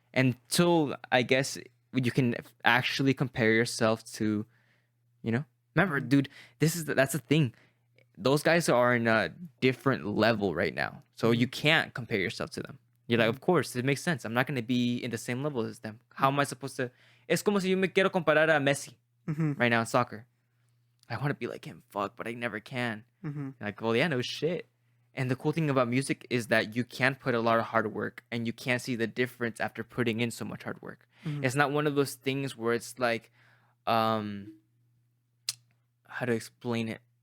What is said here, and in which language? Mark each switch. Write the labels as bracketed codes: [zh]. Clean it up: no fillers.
[en] Until I guess you can actually compare yourself to, you know. Remember, dude, that's the thing. Those guys are in a different level right now, so you can't compare yourself to them. You're like, of course, it makes sense. I'm not gonna be in the same level as them. How am I supposed to? [es] Es como si yo me quiero comparar a Messi Mm-hmm. [en] right now in soccer. I want to be like him, fuck, but I never can. Mm-hmm. Like, well, yeah, no shit. And the cool thing about music is that you can put a lot of hard work and you can't see the difference after putting in so much hard work. Mhm. It's not one of those things where it's like, how to explain it?